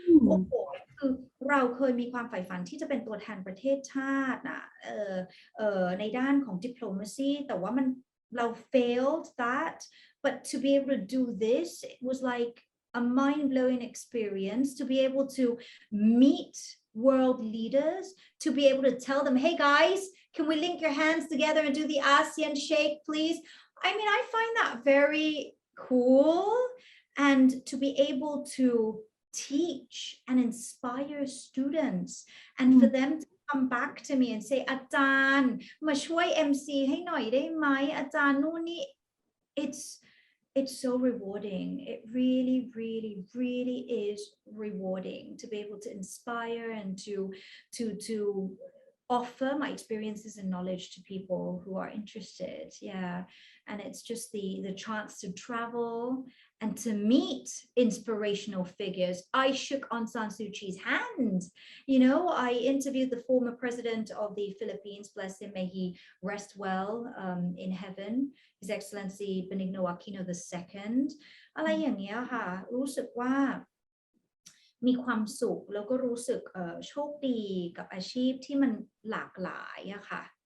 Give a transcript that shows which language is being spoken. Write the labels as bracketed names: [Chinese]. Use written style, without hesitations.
[Thai] โอ้โหคือเราเคยมีความใฝ่ฝันที่จะเป็นตัวแทนประเทศชาติอะในด้านของ diplomacy แต่ว่าเรา [English] failed that but to be able to do this it was like a mind-blowing experience to be able to meet world leaders, to be able to tell them, hey guys, can we link your hands together and do the ASEAN shake, please? I mean, I find that very cool, and to be able to teach and inspire students and for them to come back to me and say, [Thai] อาจารย์มาช่วย MC ให้หน่อยได้ไหมอาจารย์นู่นนี่ [English] it's so rewarding. It really, really, really is rewarding to be able to inspire and to offer my experiences and knowledge to people who are interested. Yeah. And it's just the chance to travel and to meet inspirational figures. I shook Aung San Suu Kyi's hand. You know, I interviewed the former president of the Philippines, bless him, may he rest well in heaven. [Thai] His Excellency Benigno Aquino II อะไรอย่างเงี้ยค่ะรู้สึกว่ามีความสุขแล้วก็รู้สึกโชคดีกับอาชีพที่มันหลากหลายอะค่ะ